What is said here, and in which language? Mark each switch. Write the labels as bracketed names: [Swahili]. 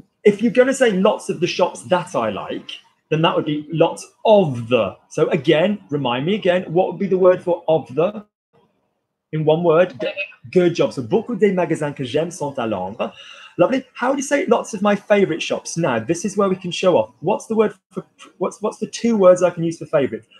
[English] If you're going to say lots of the shops that I like, then that would be lots of the. So again, remind me again, what would be the word for of the? In one word. Good job. [French] So beaucoup des magasins que j'aime sont à Londres. [English] Lovely. How would you say lots of my favorite shops? Now, this is where we can show off. What's the word for what's the 2 words I can use for favorite?